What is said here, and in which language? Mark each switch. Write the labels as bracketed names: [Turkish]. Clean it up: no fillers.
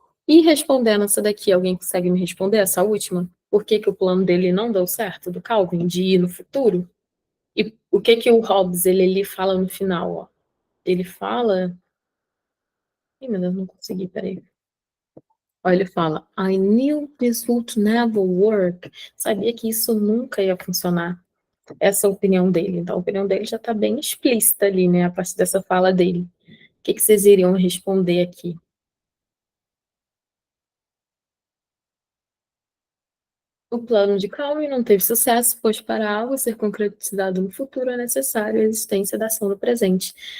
[Portuguese] E respondendo essa daqui, alguém consegue me responder essa última? Por que que o plano dele não deu certo, do Calvin, de ir no futuro? E o que que o Hobbes, ele fala no final, ó? Ele fala... Ih, meu Deus, não consegui, peraí. Olha, ele fala, [English] I knew this would never work. [Portuguese] Sabia que isso nunca ia funcionar. Essa é a opinião dele. Então, a opinião dele já está bem explícita ali, né? A partir dessa fala dele. O que vocês iriam responder aqui? O plano de Calvin não teve sucesso, pois para algo ser concretizado no futuro é necessário a existência da ação no presente.